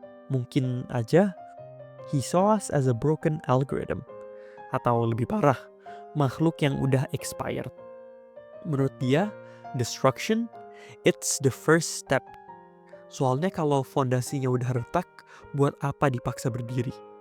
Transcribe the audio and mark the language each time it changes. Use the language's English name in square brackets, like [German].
[Indonesian] Mungkin aja, [English] he saw us as a broken algorithm. [Indonesian] Atau lebih parah, makhluk yang udah expired. Menurut dia, [English] destruction, it's the first step. [Indonesian] Soalnya kalau fondasinya udah retak, buat apa dipaksa berdiri?